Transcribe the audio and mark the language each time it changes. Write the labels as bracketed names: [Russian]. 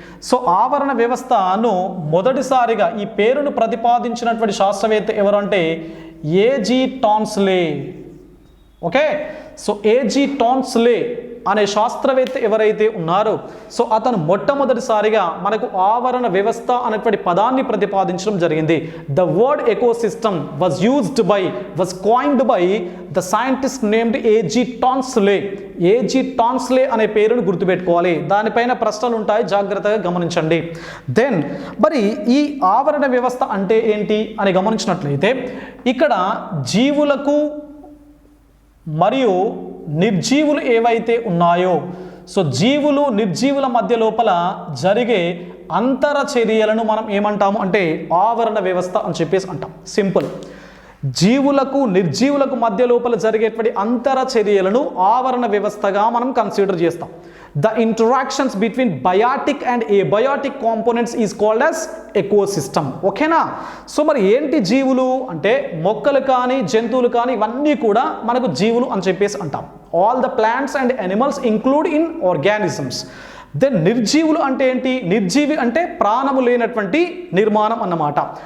[Telugu] So ఆవరణ వ్యవస్థను మొదటిసారిగా ఈ పేరును ప్రతిపాదించినటువంటి శాస్త్రవేత్త ఎవరు అంటే AG Tansley. Okay, so AG Tansley అనే శాస్త్రవేత్త ఎవరైతే ఉన్నారో, సో అతను మొట్టమొదటిసారిగా మనకు ఆవరణ వ్యవస్థ అనేటువంటి పదాన్ని ప్రతిపాదించడం జరిగింది. [English] The word ecosystem was coined by the scientist named A G Tansley. [Telugu] AG Tansley అనే పేరును గుర్తుపెట్టుకోవాలి, దానిపైన ప్రశ్నలు ఉంటాయి, జాగ్రత్తగా గమనించండి. దెన్ మరి ఈ ఆవరణ వ్యవస్థ అంటే ఏంటి అని గమనించినట్లయితే, ఇక్కడ జీవులకు మరియు నిర్జీవులు ఏవైతే ఉన్నాయో, సో జీవులు నిర్జీవుల మధ్య లోపల జరిగే అంతర చర్యలను మనం ఏమంటాము అంటే ఆవరణ వ్యవస్థ అని చెప్పేసి అంటాం. సింపుల్, జీవులకు నిర్జీవులకు మధ్య లోపల జరిగేటువంటి అంతర చర్యలను ఆవరణ వ్యవస్థగా మనం కన్సిడర్ చేస్తాం. [English] The interactions between biotic and abiotic components is called as ecosystem. [Telugu] ఓకేనా? సో మరి ఏంటి జీవులు అంటే, మొక్కలు కానీ జంతువులు కానీ ఇవన్నీ కూడా మనకు జీవులు అని చెప్పేసి అంటాం. [English] All the plants and animals include in organisms. [Telugu] Then నిర్జీవులు అంటే ఏంటి, నిర్జీవి అంటే ప్రాణము లేనటువంటి నిర్మాణం అన్నమాట.